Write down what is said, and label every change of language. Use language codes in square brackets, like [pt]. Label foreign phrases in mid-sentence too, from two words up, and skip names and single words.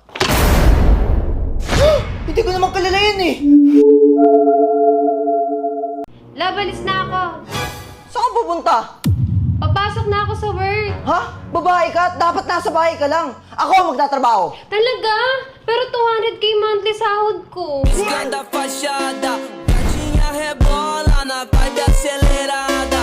[tl] Hindi ko naman kilala yun eh. Labalis na ako. Saan ka pupunta? Papasok na ako sa work. Ha? Babae ka? Dapat nasa bahay ka lang. Ako ang magtatrabaho. Talaga? Pero 200k monthly sahod ko. [pt] Esquenta a fachada, gatinha rebola na vibe acelerada.